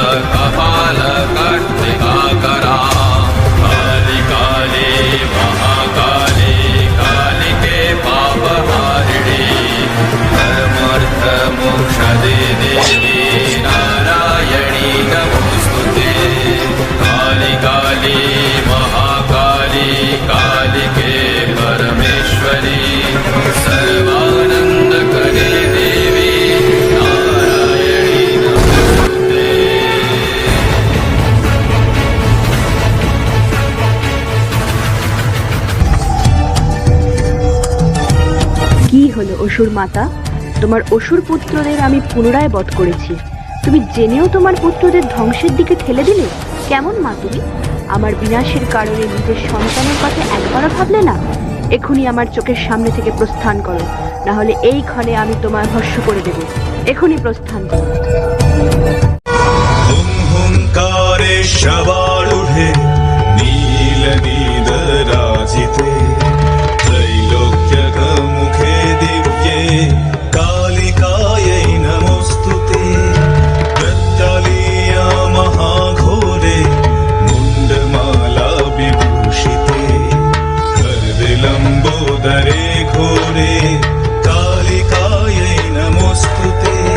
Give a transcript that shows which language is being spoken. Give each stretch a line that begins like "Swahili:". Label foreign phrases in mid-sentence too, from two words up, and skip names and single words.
Sanskrit: कपालकर्तिकाकरां कालिकाले महाकाले कालिके पापहारिणे धर्मार्थमोक्षदे देवी नारायणी नमोऽस्तुते कालिकाले महाकाली कालिके परमेश्वरी सर्वानन्दकरे देवी नारायणी नमोऽस्तुते।
Bangla: কি হলো অসুর মাতা? তোমার অসুর পুত্রদের আমি পুনরায় বধ করেছি, তুমি জেনেও তোমার পুত্রদের ধ্বংসের দিকে ঠেলে দিলে। কেমন মা তুমি? আমার বিনাশের কারণে নিজের সন্তানের কথা একবারও ভাবলে না। এখনই আমার চোখের সামনে থেকে প্রস্থান করো, না হলে এই ক্ষণে আমি তোমায় ভস্ম করে দেব। এখনই প্রস্থান করো।
Sanskrit: हुंकारेशवारूढे नीलनीदराजिते त्रैलोक्यकमुखे दिव्ये कालिकायै नमोऽस्तुते प्रत्यालीया महाघोरे मुण्डमाला विभूषिते गर्विलम्बोदरे घोरे कालिकायै नमोऽस्तुते